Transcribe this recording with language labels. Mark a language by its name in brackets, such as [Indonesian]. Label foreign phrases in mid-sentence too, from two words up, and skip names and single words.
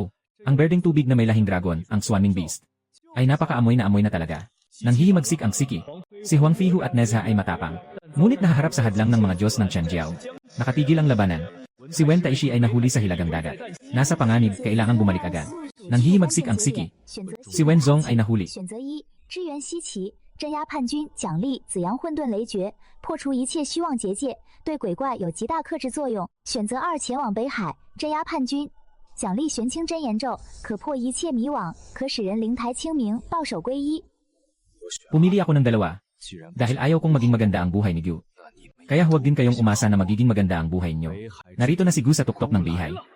[Filipino] Ang berdeng tubig na may lahing dragon, ang [English] swarming beast. [Filipino] Ay napakaamoy na amoy na talaga. Nang hihimagsik ang Siki. Si Huang Fihu at Nezha ay matapang. Ngunit nahaharap sa hadlang ng mga Diyos ng Chenjiao. Nakatigil ang labanan. Si Wen Taishi ay nahuli sa hilagang dagat. Nasa panganib, kailangang bumalik agad. Nang hihimagsik ang Siki. Si Wen Zong ay nahuli. [Chinese] 支援西岐，镇压叛军，奖励紫阳混沌雷诀，破除一切虚妄结界，对鬼怪有极大克制作用。选择2，前往北海，镇压叛军，奖励玄清真言咒，可破一切迷惘，可使人灵台清明，报守归一。 [Filipino] Pumili ako ng dalawa. Dahil ayaw kong maging maganda ang buhay ni Gyu. Kaya huwag din kayong umasa na magiging maganda ang buhay niyo. Narito na si Gu sa tuktok ng bihay.